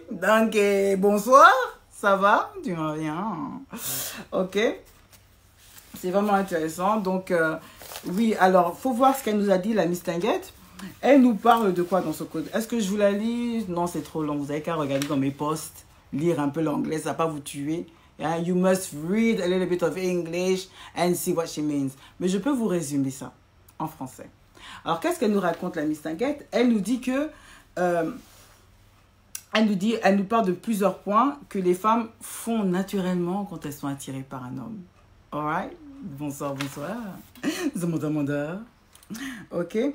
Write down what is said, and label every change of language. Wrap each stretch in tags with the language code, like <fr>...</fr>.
<fr>Donc, bonsoir, ça va? Tu m'en viens. Ok, c'est vraiment intéressant. Donc, oui, alors, faut voir ce qu'elle nous a dit, la Miss Tinguette. Elle nous parle de quoi dans ce code? Est-ce que je vous la lis? Non, c'est trop long. Vous avez qu'à regarder dans mes posts, lire un peu l'anglais, ça ne va pas vous tuer.</fr> <en>Yeah, you must read a little bit of English and see what she means.</en> <fr>Mais je peux vous résumer ça en français. Alors, qu'est-ce qu'elle nous raconte, la Miss Tinguette? Elle nous dit que... elle nous parle de plusieurs points que les femmes font naturellement quand elles sont attirées par un homme. Alright? Bonsoir, bonsoir. Zamanda. Ok.</fr>